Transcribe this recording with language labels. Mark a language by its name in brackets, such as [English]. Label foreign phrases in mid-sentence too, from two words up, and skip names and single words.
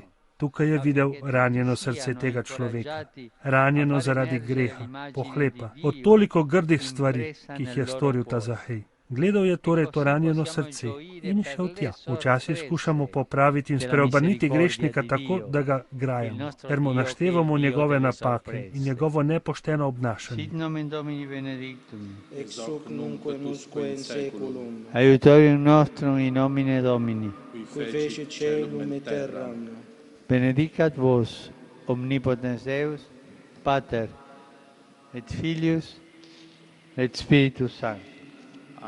[Slovenian] Tukaj je videl ranjeno srce tega človeka, ranjeno zaradi greha, pohlepa, od toliko grdih stvari, ki jih je storil ta Zahej. Gledal je torej to ranjeno srce in šel tja. Včasih skušamo popraviti in spreobrniti grešnika tako, da ga grajamo, ker mu naštevamo njegove napake in njegovo nepošteno obnašanje. [Latin] Aiutorium nostrum in nomine Domini, qui fece caelum et terram. benedicat vos, omnipotens Deus, Pater, et Filius, et Spiritus Sanctus.